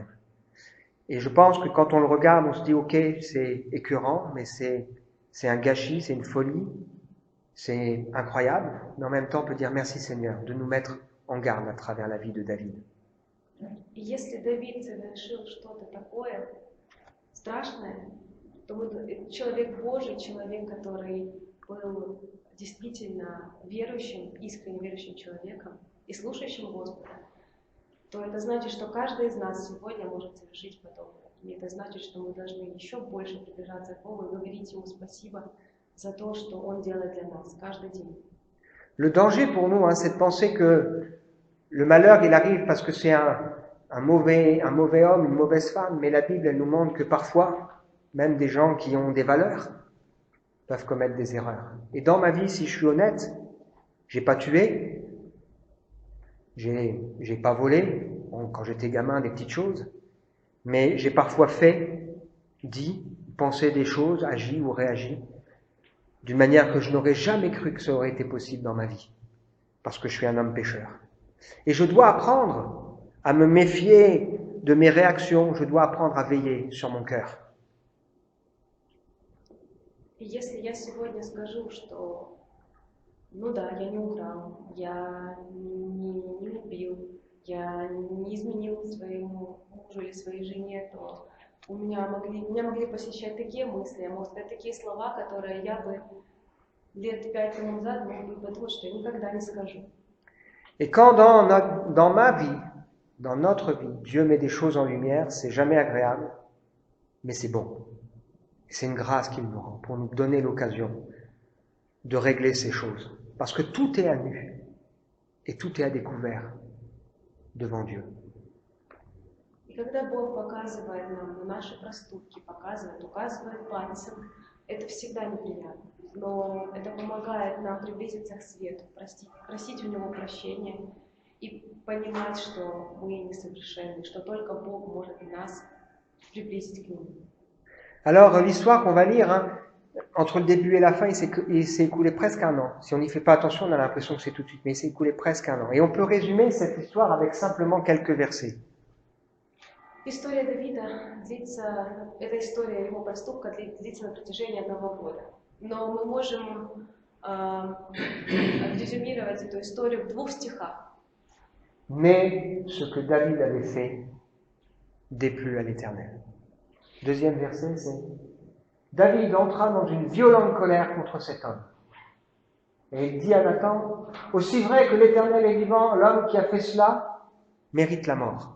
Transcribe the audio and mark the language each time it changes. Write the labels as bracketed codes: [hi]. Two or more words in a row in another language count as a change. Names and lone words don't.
[fr] Et je pense que quand on le regarde, on se dit, ok, c'est écœurant, mais c'est un gâchis, c'est une folie, c'est incroyable, mais en même temps, on peut dire merci Seigneur de nous mettre en garde à travers la vie de David. [ru] И если Давид совершил что-то такое страшное, то человек Божий, человек, который был действительно верующим, искренне верующим человеком и слушающим Господа, то это значит, что каждый из нас сегодня может совершить подобное. И это значит, что мы должны еще больше приближаться к Богу и говорить Ему спасибо за то, что Он делает для нас каждый день. [fr] Le danger pour nous, c'est de penser que le malheur, il arrive parce que c'est un mauvais homme, une mauvaise femme, mais la Bible, elle nous montre que parfois, même des gens qui ont des valeurs peuvent commettre des erreurs. Et dans ma vie, si je suis honnête, j'ai pas tué, j'ai pas volé, bon, quand j'étais gamin, des petites choses, mais j'ai parfois fait, dit, pensé des choses, agi ou réagi d'une manière que je n'aurais jamais cru que ça aurait été possible dans ma vie, parce que je suis un homme pécheur. Et je dois apprendre à me méfier de mes réactions, je dois apprendre à veiller sur mon cœur. [ru] И если я сегодня скажу, что ну да, я не украл, я не убил, я не изменил своему мужу или своей жене, то меня могли посещать такие мысли, я мог сказать такие слова, которые я бы лет 5 тому назад мог бы подумать, что я никогда не скажу. [fr] Et quand dans ma vie, dans notre vie, Dieu met des choses en lumière, c'est jamais agréable, mais c'est bon. C'est une grâce qu'il nous rend pour nous donner l'occasion de régler ces choses. Parce que tout est à nu et tout est à découvert devant Dieu. [ru] И когда Бог показывает нам наши проступки, указывает пальцем, это всегда неприятно. Но это помогает нам приблизиться к свету, просить у Него прощения и понимать, что мы несовершенны, что только Бог может нас приблизить к Нему. [fr] Alors, l'histoire qu'on va lire, entre le début et la fin, il s'est écoulé presque un an. Si on n'y fait pas attention, on a l'impression que c'est tout de suite, mais il s'est écoulé presque un an. Et on peut résumer cette histoire avec simplement quelques versets. [ru] История Давида длится, эта история его проступка длится на протяжении 1 года. Но мы можем резюмировать эту историю в 2 стихах. [fr] Mais ce que David avait fait déplut à l'Éternel. Deuxième verset, c'est David entra dans une violente colère contre cet homme. Et il dit à Nathan, aussi vrai que l'Éternel est vivant, l'homme qui a fait cela mérite la mort.